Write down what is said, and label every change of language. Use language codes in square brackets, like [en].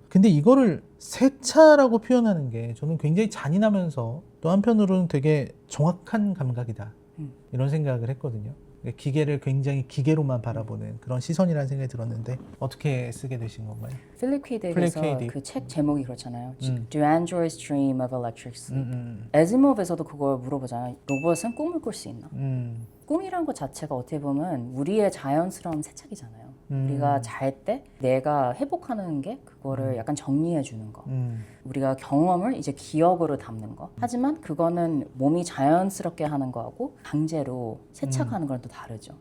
[ko] 근데 이거를 세차라고 표현하는 게 저는 굉장히 잔인하면서 또 한편으로는 되게 정확한 감각이다 이런 생각을 했거든요. 기계를 굉장히 기계로만 바라보는 그런 시선이라는 생각이 들었는데 어떻게 쓰게 되신 건가요? 필립 K. 딕에서 K. 딕. 그 책 제목이 그렇잖아요. [en] Do androids dream of electric sleep? 음. [ko] 에즈모브에서도 그걸 물어보잖아요. 로봇은 꿈을 꿀 수 있나? 음. 꿈이란 것 자체가 어떻게 보면 우리의 자연스러운 세착이잖아요. 우리가 잘 때 내가 회복하는 게 그거를 약간 정리해 주는 거. 우리가 경험을 이제 기억으로 담는 거. 하지만 그거는 몸이 자연스럽게 하는 거하고 강제로 세착하는 건 또 다르죠.